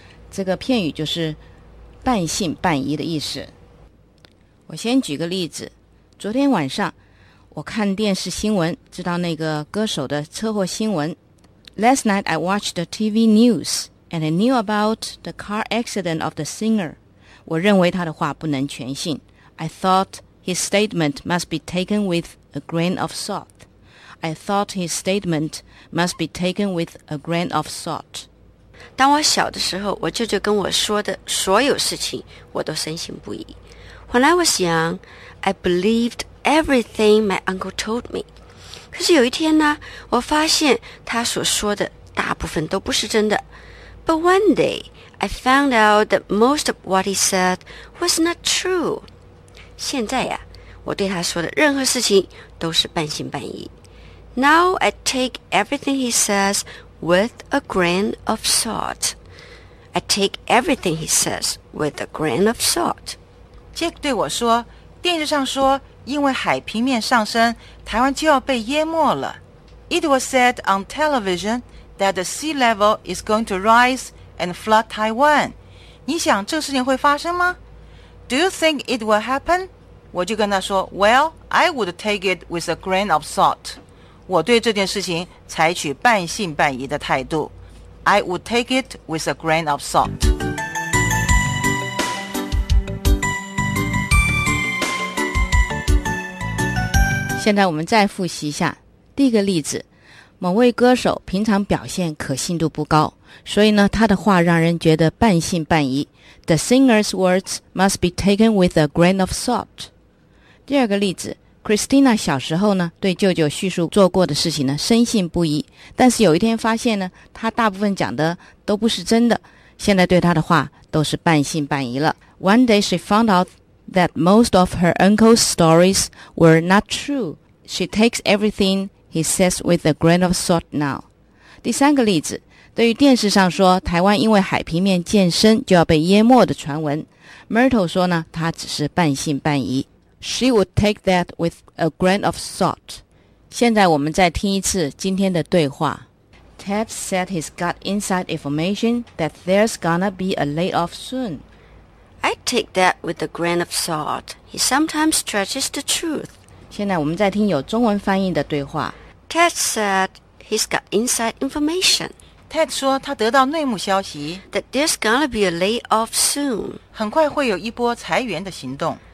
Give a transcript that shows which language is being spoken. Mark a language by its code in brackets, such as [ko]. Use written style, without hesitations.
[zh] 这个片语就是半信半疑的意思。我先举个例子，昨天晚上我看电视新闻，知道那个歌手的车祸新闻。 [en] Last night I watched the TV news. And I knew about the car accident of the singer. [zh] 我认为他的话不能全信。 [en] I thought his statement must be taken with a grain of salt. I thought his statement must be taken with a grain of salt. [zh] 当我小的时候，我舅舅跟我说的所有事情，我都深信不疑。 [en] When I was young, I believed everything my uncle told me. [zh] 可是有一天呢，我发现他所说的大部分都不是真的。 [en] But one day, I found out that most of what he said was not true. [zh] 现在呀，我对他说的任何事情都是半信半疑。 [en] Now I take everything he says with a grain of salt. I take everything he says with a grain of salt. [zh] Jack 对我说，电视上说，因为海平面上升，台湾就要被淹没了。 [en] It was said on television. That the sea level is going to rise and flood Taiwan. [zh] 你想这事情会发生吗? [en] Do you think it will happen? [zh] 我就跟他说, [en] Well, I would take it with a grain of salt. [zh] 我对这件事情采取半信半疑的态度。 [en] I would take it with a grain of salt. [zh] 现在我们再复习一下第一个例子。某位歌手平常表现可信度不高，所以呢，他的话让人觉得半信半疑。 [en] The singer's words must be taken with a grain of salt. [zh] 第二个例子， Christina 小时候呢，对舅舅叙述做过的事情呢，深信不疑。但是有一天发现呢，他大部分讲的都不是真的，现在对他的话都是半信半疑了。 [en] One day she found out that most of her uncle's stories were not true. She takes everything. He says with a grain of salt now. [zh] 第三个例子，对于电视上说台湾因为海平面渐升就要被淹没的传闻， Myrtle 说呢，她只是半信半疑。 [en] She would take that with a grain of salt. [zh] 现在我们再听一次今天的对话。 [en] Ted said he's got inside information that there's gonna be a layoff soon. I take that with a grain of salt. He sometimes stretches the truth. [zh] 现在我们在听有中文翻译的对话。 [en] Ted said he's got inside information. [zh] Ted 说他得到内幕消息。 [en] That there's gonna be a layoff soon. [zh] 很快会有一波裁员的行动。